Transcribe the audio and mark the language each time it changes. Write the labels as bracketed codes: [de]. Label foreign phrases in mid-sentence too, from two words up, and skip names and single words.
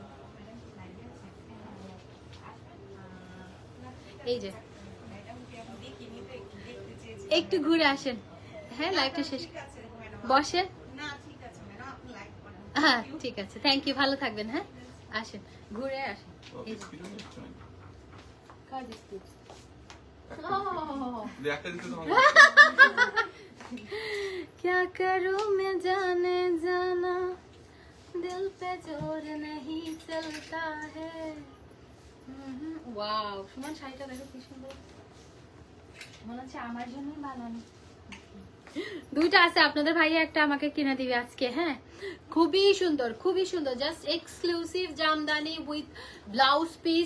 [bn] এই যে একটু ঘুরে আসেন। হ্যাঁ, লাইভটা শেষ বসেন। হ্যাঁ ঠিক আছে, [en] thank you, [bn] ভালো থাকবেন। হ্যাঁ আসেন, ঘুরে আসেন। Oh, এই যে [tr] bisküvi mi istiyorsun? [bn] কার বিস্কুট? [tr] Yakta dikkat tamam. [hi] क्या करूं मैं जाने जाना, दिल पे जोर नहीं चलता है। [bn] ওয়াও, সুমন শাড়িটা দেখো কি সুন্দর, মনে হচ্ছে আমার জন্যই বানানো। দুইটা আছে, আপনাদের ভাইয়া একটা আমাকে কিনে দিবে আজকে। হ্যাঁ খুবই সুন্দর, খুবই সুন্দর, [en] just exclusive [bn] জামদানি [en] with blouse piece.